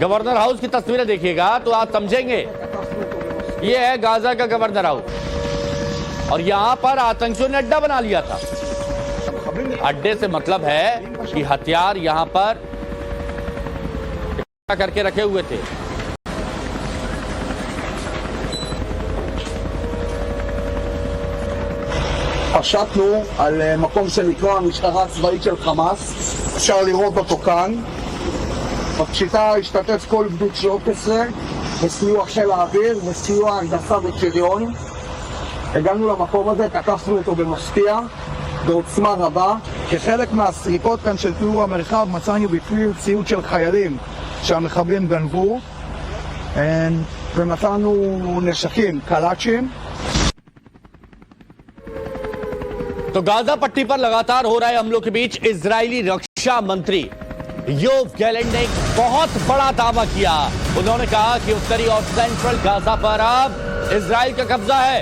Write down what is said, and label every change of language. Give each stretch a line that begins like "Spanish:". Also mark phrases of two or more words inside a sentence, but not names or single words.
English: governor house
Hindi: की तस्वीरें देखिएगा तो आप समझेंगे। ये है गाजा का
English: governor house
Hindi: और यहां पर आतंकियों ने अड्डा बना लिया था। अड्डे से मतलब है कि हथियार यहां पर करके रखे हुए थे।
Hebrew: פשטנו על מקום שנקרא המשטרה הצבאית של חמאס, אפשר לראות אותו כאן. בפשיטה השתתף כל גדוד 13 בסיוע חיל האוויר וסיוע הנדסה ושריון. הגענו למקום הזה, תקפנו אותו במפתיע בעוצמה רבה. כחלק מהסריקות כאן של תיאור המרחב מצאנו בפנים ציוד של חיילים שהמחבלים גנבו, ומצאנו נשקים, קלאצ'ים.
Hindi: तो गाजा पट्टी पर लगातार हो रहे हमलों के बीच इजरायली रक्षा मंत्री योव गैलेंट ने एक बहुत बड़ा दावा किया। उन्होंने कहा कि उत्तरी और सेंट्रल गाजा पर अब इजराइल का कब्जा है।